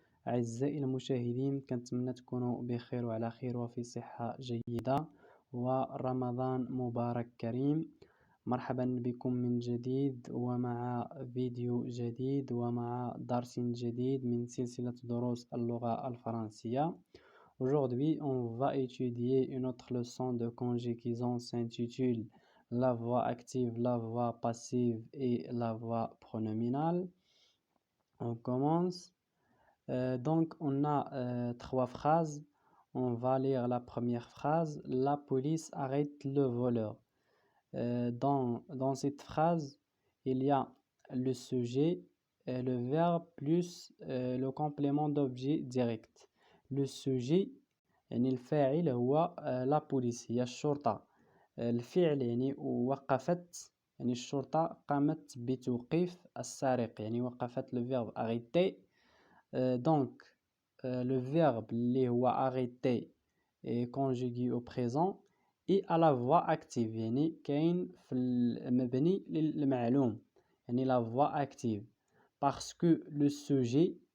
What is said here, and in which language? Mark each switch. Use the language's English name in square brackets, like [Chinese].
[Arabic] أعزائي المشاهدين، كنتمنى تكونوا بخير وعلى خير وفي صحة جيدة، ورمضان مبارك كريم. مرحبا بكم من جديد ومع فيديو جديد ومع درس جديد من سلسلة دروس اللغة الفرنسية. [French] Aujourd'hui, on va étudier une autre leçon de conjugaison s'intitule la voix active, la voix passive et la voix pronominale. On commence. Donc, on a trois phrases. On va lire la première phrase. La police arrête le voleur. Dans cette phrase, il y a le sujet, le verbe plus le complément d'objet direct. Le sujet [Arabic] يعني الفاعل هو لا بوليس، هي الشرطة. الفعل يعني وقفت، يعني الشرطة قامت بتوقيف السارق، يعني وقفت. [French] le verbe arrêter. Donc le verbe [Arabic] اللي هو [French] arrêter est conjugué au présent et à la voix active، [Arabic] يعني كاين في المبني للمعلوم، يعني [French] la voix active parce que le sujet